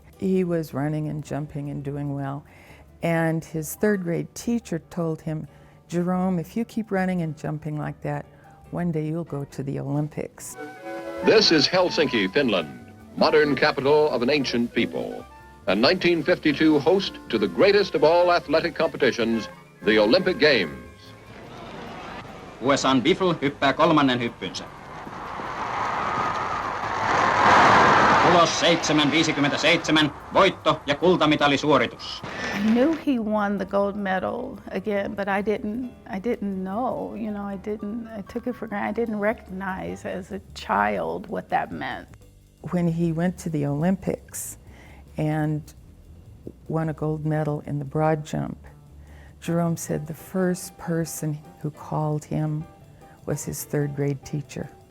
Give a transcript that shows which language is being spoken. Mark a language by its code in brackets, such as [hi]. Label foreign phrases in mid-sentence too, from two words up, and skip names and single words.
[en] He was running and jumping and doing well. And his third grade teacher told him, "Jerome, if you keep running and jumping like that, one day you'll go to the Olympics." This is Helsinki, Finland, modern capital of an ancient people, and 1952 host to the greatest of all athletic competitions, the Olympic Games. [fi] USA:n Biffle hyppää kolmannen hyppynsä. Tulos 7.57, voitto ja kultamitalisuoritus. [en] I knew he won the gold medal again, but I didn't know, I took it for granted. I didn't recognize as a child what that meant. When he went to the Olympics and won a gold medal in the broad jump, Jerome said the first person who called him was his third grade teacher.